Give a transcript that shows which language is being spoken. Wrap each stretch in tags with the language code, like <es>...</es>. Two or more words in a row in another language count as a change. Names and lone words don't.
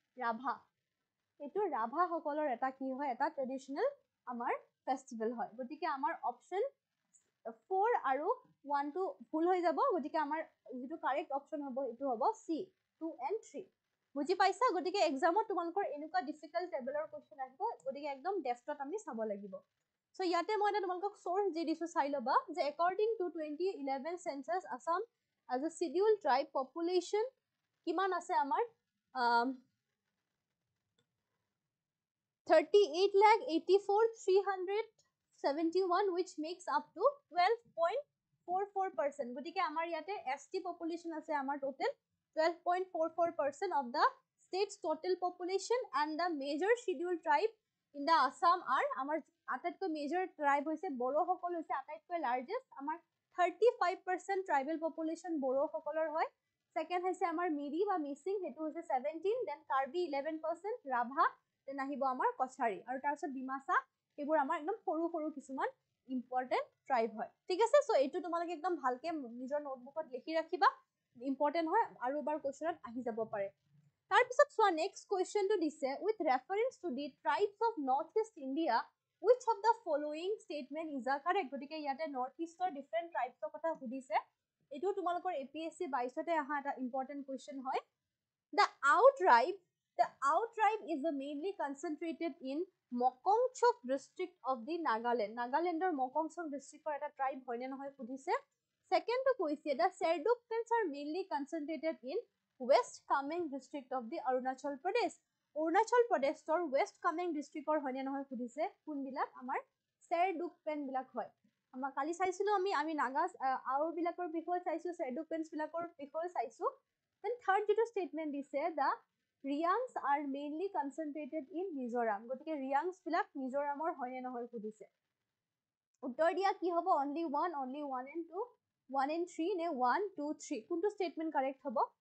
<as>ৰাভা সকলৰ এটা কি হয় এটা ট্ৰেডিশনেল আমাৰ ফেষ্টিভেল হয় গতিকে আমাৰ অপচন 4 আৰু 1 টো ভুল হৈ যাব গতিকে আমাৰ যেটো</as> <en>correct option</en> <as>হ'ব এটো হ'ব C 2 and 3 বুজি পাইছা গতিকে এক্সামত তোমালোকৰ এনেকুৱা ডিফিকাল্ট লেভেলৰ কোৱেশ্চন আহিব গতিকে একদম ডেফটত আমি চাব লাগিব সো ইয়াতে মই তোমালোকক সোর্স দি দিছো চাই লবা যে</as> <en>according to 2011 census Assam as a scheduled tribe population</en> <as>কিমান আছে আমাৰ 38,84,371 which makes up to 12.44% গতিকে আমাৰ ইয়াতে ST population আছে আমাৰ total 12.44%</as> <en>of the state's total population and the major scheduled tribe in the Assam are</en> <as>আমাৰ আটাইতকৈ</as> <en>major tribe</en> <as>হৈছে বড়ো সকল হৈছে আটাইতকৈ লাৰ্জেষ্ট আমাৰ 35%</as> <en>tribal population</en> <as>বড়ো সকলৰ হয় সেকেন্ড হৈছে আমাৰ মিৰি বা মিছিং হেতু হৈছে 17 দেন কাৰ্বি 11% ৰাভা দেন আহিব আমাৰ কছাৰী আৰু তাৰ পিছত ডিমাছা এইবোৰ আমাৰ একদম সৰু সৰু কিছুমান</as> <en>important tribe</en> <as>হয় ঠিক আছে সো এইটো তোমালোকে একদম ভালকে নিজৰ নোটবুকত লিখি ৰাখিবা ইম্পৰ্টেণ্ট হয় আৰু এবাৰ কোৱেশ্চনত আহি যাব পাৰে তাৰ পিছত চোৱা</as> <en>next question</en> <as>দিছে উইথ</as> <en>reference to the tribes of North East India which of the following statement is a correct</en> <as>গতিকে ইয়াতে নৰ্থ ইষ্টৰ</as> <en>different tribes</en> <as>কথা সুধিছে এইটো তোমালোকৰ এপিএসসি 22তে আহা এটা</as> <en>important question</en> <as>হয়</as> <en>the out tribe is mainly concentrated in Mokongchuk district of the Nagalandৰ Mokongchuk districtৰ</en> <as>এটা tribe হয় নে নহয় সুধিছে</as> <en>second to কৈছে the Serdukpens are mainly concentrated in West Kameng district of the Arunachal Pradesh West Kameng districtৰ</en> <as>হয় নে নহয় সুধিছে কোনবিলাক আমাৰ Serdukpen বিলাক হয় আমাৰ কালি চাইছিলো আমি নাগা আউৰ বিলাকৰ বিষয়ে চাইছো Serdukpens বিলাকৰ বিষয়ে চাইছো then third যেটো statement দিছে</as> <en>the Riangs are mainly concentrated in Mizoram</en> <as>গতিকে Riangs বিলাক মিজোৰামৰ হয় নে নহয় সুধিছে উত্তৰ দিয়া কি হ'ব</as> <en>only 1 and 2</en> <as>1 and 3 নে 1 2 3 কোনটো statement correct হ'ব</as>